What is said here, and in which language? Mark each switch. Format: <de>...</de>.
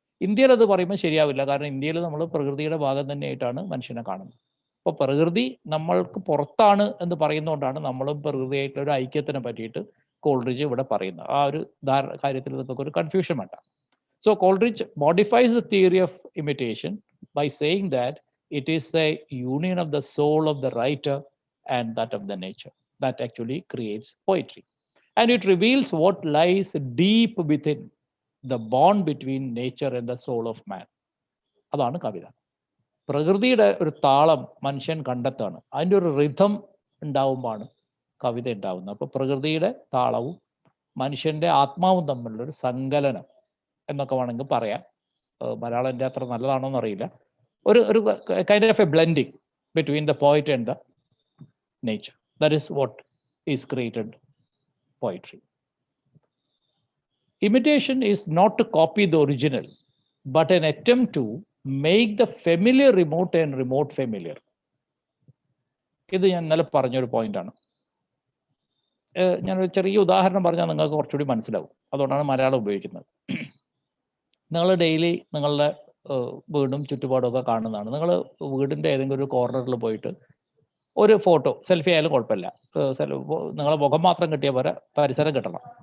<ml>ഇന്ത്യയിൽ അത് പറയുമ്പോൾ ശരിയാവില്ല, കാരണം ഇന്ത്യയിൽ നമ്മൾ പ്രകൃതിയുടെ ഭാഗം തന്നെയായിട്ടാണ് മനുഷ്യനെ കാണുന്നത്. അപ്പോൾ പ്രകൃതി നമ്മൾക്ക് പുറത്താണ് എന്ന് പറയുന്നതുകൊണ്ടാണ് നമ്മളും പ്രകൃതിയായിട്ടുള്ള ഒരു ഐക്യത്തിനെ പറ്റിയിട്ട് കോൾറിഡ്ജ് ഇവിടെ പറയുന്നത്. ആ ഒരു കാര്യത്തിൽ നമുക്ക് ഒരു കൺഫ്യൂഷൻ വേണ്ട.</ml> <en>So Coleridge modifies the theory of imitation by saying that it is a union of the soul of the writer and that of the nature that actually creates poetry. And it reveals what lies deep within the bond between nature and the soul of man.</en> <ml>അതാണ് കവിത. പ്രകൃതിയുടെ ഒരു താളം മനുഷ്യൻ കണ്ടെത്താണ്. അതിൻ്റെ ഒരു rhythm ഉണ്ടാവുമ്പോഴാണ് കവിത ഉണ്ടാവുന്നത്. അപ്പോൾ പ്രകൃതിയുടെ താളവും മനുഷ്യൻ്റെ ആത്മാവും തമ്മിലുള്ളൊരു സങ്കലനം എന്നൊക്കെ വേണമെങ്കിൽ പറയാം. മലയാളം എൻ്റെ അത്ര നല്ലതാണോ എന്നറിയില്ല.</ml> <en>ഒരു kind of a blending between the poet and the nature. That is what is created poetry. Imitation is not to copy the original, but an attempt to make the familiar remote and remote familiar.</en> <ml>ഇത് ഞാൻ ഇന്നലെ പറഞ്ഞൊരു പോയിന്റാണ്. ഞാനൊരു ചെറിയ ഉദാഹരണം പറഞ്ഞാൽ നിങ്ങൾക്ക് കുറച്ചുകൂടി മനസ്സിലാവും. അതുകൊണ്ടാണ് മലയാളം ഉപയോഗിക്കുന്നത്. നിങ്ങൾ ഡെയിലി നിങ്ങളുടെ വീടും ചുറ്റുപാടും ഒക്കെ കാണുന്നതാണ്. നിങ്ങൾ വീടിൻ്റെ ഏതെങ്കിലും ഒരു കോർണറിൽ പോയിട്ട് ഒരു ഫോട്ടോ, സെൽഫി ആയാലും കുഴപ്പമില്ല, നിങ്ങളെ മുഖം മാത്രം കിട്ടിയ പോലെ പരിസരം കിട്ടണം.</ml>